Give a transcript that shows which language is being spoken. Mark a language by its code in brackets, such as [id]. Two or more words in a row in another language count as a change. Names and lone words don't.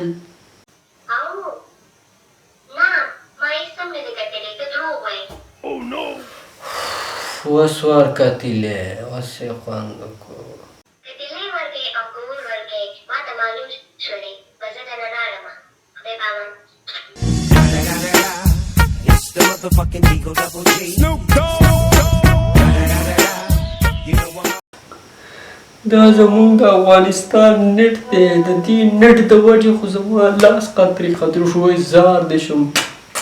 [ps] او نه ما هېڅ هم نه دي کتلي ته دروغ وایې اوس ورکتلې اوس یې خوند وکړو کتلې ورکړې او کور ورکړې ما ته معلوم شولې به زه درنه لاړمه خدای پامان [en] It's the motherfucking Eagle Double G. Snoop Dogg. You know what? [ps] دا زمونږ د افغانستان نیټ دی د دې نیټ د وجې خو زما لاس قطرې قطرې شوی زار دی شم